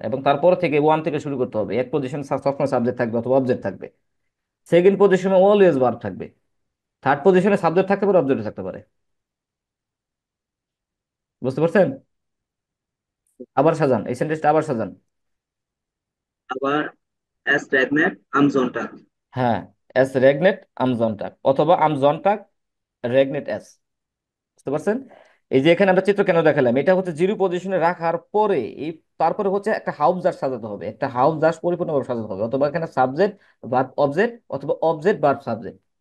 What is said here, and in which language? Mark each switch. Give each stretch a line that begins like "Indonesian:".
Bangla: এবং তারপর থেকে ওয়ান থেকে শুরু করতে হবে। এক পজিশন সবসময় সাবজেক্ট থাকবে অথবা অবজেক্ট থাকবে। সেকেন্ড পজিশনে অলওয়েজ ভার্ব থাকবে। থার্ড পজিশনে সাবজেক্ট থাকতে পারে, অবজেক্ট থাকতে পারে। বুঝতে পারছেন? আবার সাজান, এই সেন্টেন্সটা আবার সাজান।
German: আবার es regnet am Sonntag.
Bangla: হ্যাঁ, এস রেগনেট আম জনটাক, অথবা আম জনটাক রেগনেট এস। বুঝতে পারছেন? এই যে এখানে আমরা চিত্র কেন দেখালাম, এটা হচ্ছে জিরো পজিশনে রাখার পরে এই, তারপরে হচ্ছে একটা হাউস জাস্ট সাজাতে হবে, একটা হাউস জাস্ট পরিপূর্ণভাবে সাজাতে হবে। অথবা এখানে সাবজেক্ট ভার্ব অবজেক্ট, অথবা অবজেক্ট ভার্ব সাবজেক্ট।